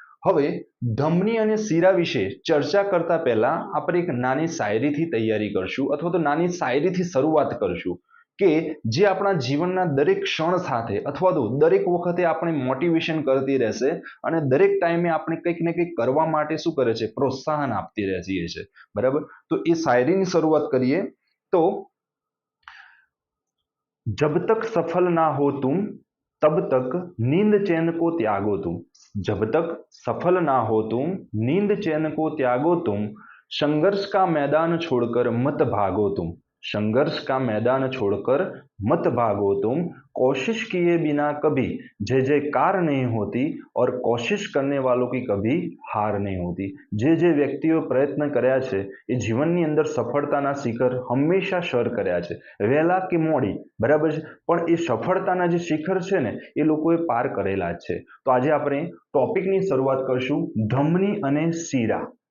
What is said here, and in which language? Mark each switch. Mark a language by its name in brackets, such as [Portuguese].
[Gujarati] હવે ધમની અને શિરા વિશે ચર્ચા કરતા પહેલા આપણે એક નાની શાયરીથી તૈયારી કરશું અથવા તો નાની શાયરીથી શરૂઆત કરશું કે જે આપણા જીવનના દરેક ક્ષણ સાથે અથવા તો દરેક વખતે આપણે મોટિવેશન કરતી રહેશે અને દરેક ટાઈમે આપણે કંઈક ને કંઈક કરવા માટે શું કરે છે, પ્રોત્સાહન આપતી રહેતી છે. બરાબર, તો એ શાયરીની શરૂઆત કરીએ તો [Hindi] जब तक सफल ना हो तुम तब तक नींद चैन को त्यागो तुम. जब तक सफल ना हो तुम नींद चैन को त्यागो तुम. संघर्ष का मैदान छोड़कर मत भागो तुम. संघर्ष का मैदान छोड़कर मत भागो तुम. कोशिश किए बिना कभी जय जयकार नहीं होती और कोशिश करने वालों की कभी हार नहीं होती. [Gujarati] જે વ્યક્તિઓ પ્રયત્ન કર્યા છે એ જીવનની અંદર સફળતાના શિખર હંમેશા સર કર્યા છે, વહેલા કે મોડી, બરાબર છે, પણ એ સફળતાના જે શિખર છે ને એ લોકોએ પાર કરેલા જ છે. તો આજે આપણે ટોપિકની શરૂઆત કરશું ધમની અને શિરા.